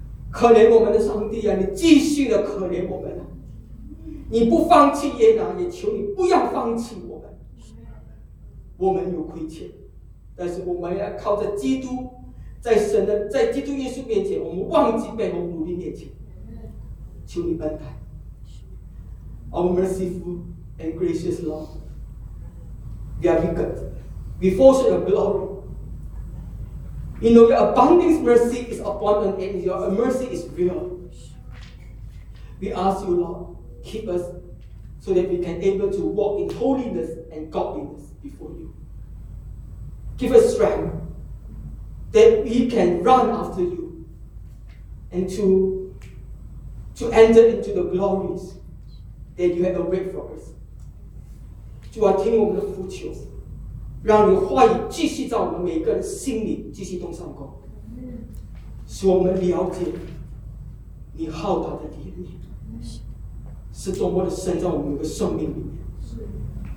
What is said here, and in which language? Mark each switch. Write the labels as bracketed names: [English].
[Chinese] 可怜我们的上帝啊，你继续的可怜我们啊，你不放弃耶拿，也求你不要放弃我。我们有亏欠，但是我们要靠着基督，在基督耶稣面前，我们忘记背后努力面前，求你恩待。 [English] Our merciful and gracious Lord, we are wicked, we fall short of glory. You know your abundant mercy is abundant and your mercy is real. We ask you, Lord, keep us so that we can able to walk in holiness and godliness before you. Give us strength that we can run after you and to enter into the glories that you have arrayed for us. [Chinese] 主啊，听我们的呼求，让你话语继续在我们每个人心里继续动上工，使我们了解你浩大的怜悯是多么的深在我们的生命里面。